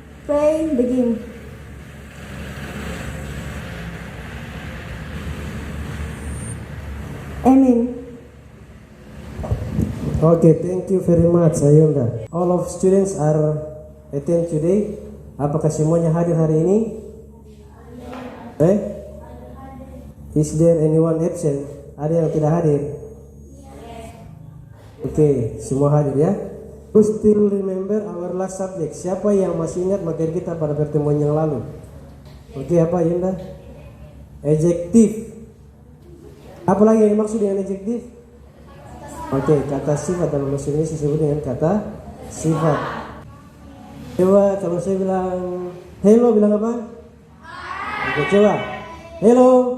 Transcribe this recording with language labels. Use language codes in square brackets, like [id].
[en] Pray, begin. Amen. Okay, thank you very much, Ayunda. All of students are attend today. [id] Apakah semuanya hadir hari ini? [en] Is there anyone absent? [id] Ada yang tidak hadir? Okay, semua hadir ya. [en] Who still remember our last subject? [id] Siapa yang masih ingat materi kita pada pertemuan yang lalu? Oke, apa Ayunda? Adjective. Apa lagi yang dimaksud dengan adjective? Oke, kata sifat dalam bahasa Indonesia disebut dengan kata sifat. Coba kalau saya bilang hello, bilang apa? Oke, coba hello.